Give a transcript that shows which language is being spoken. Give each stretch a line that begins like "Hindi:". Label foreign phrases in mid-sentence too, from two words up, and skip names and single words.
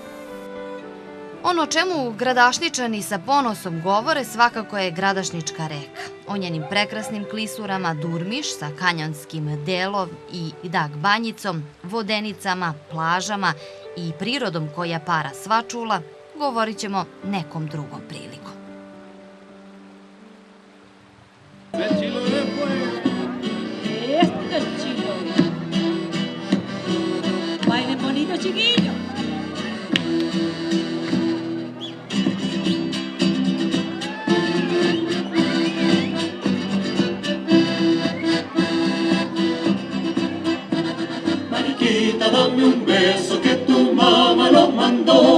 Serbian: Ono o čemu Gradašničani sa ponosom govore svakako je Gradašnička reka. O njenim prekrasnim klisurama Durmiš sa kanjonskim delom i Dag banjicom, vodenicama, plažama i prirodom koja para svačula, govorit ćemo nekom drugom prilikom.
Spanish: Bailen bonito, chiquillos. Mariquita, dame un beso que tu mamá lo mandó.